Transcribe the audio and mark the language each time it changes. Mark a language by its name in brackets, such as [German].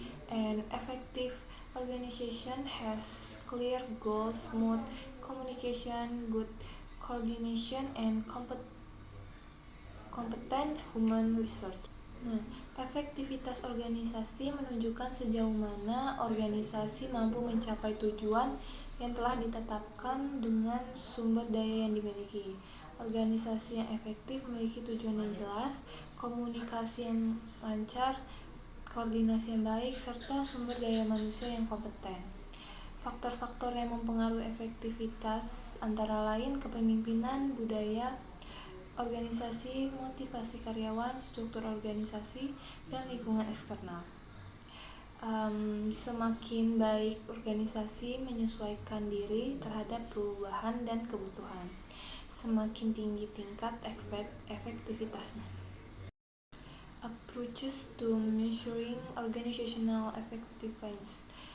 [English] An effective organization has clear goals, smooth communication, good coordination, and competent human resource. [Indonesian] Nah, efektivitas organisasi menunjukkan sejauh mana organisasi mampu mencapai tujuan yang telah ditetapkan dengan sumber daya yang dimiliki. Organisasi yang efektif memiliki tujuan yang jelas, komunikasi yang lancar, koordinasi yang baik, serta sumber daya manusia yang kompeten. Faktor-faktor yang mempengaruhi efektivitas antara lain kepemimpinan, budaya organisasi, motivasi karyawan, struktur organisasi, dan lingkungan eksternal. Semakin baik organisasi menyesuaikan diri terhadap perubahan dan kebutuhan, semakin tinggi tingkat efektivitasnya. [English] Approaches to measuring organizational effectiveness.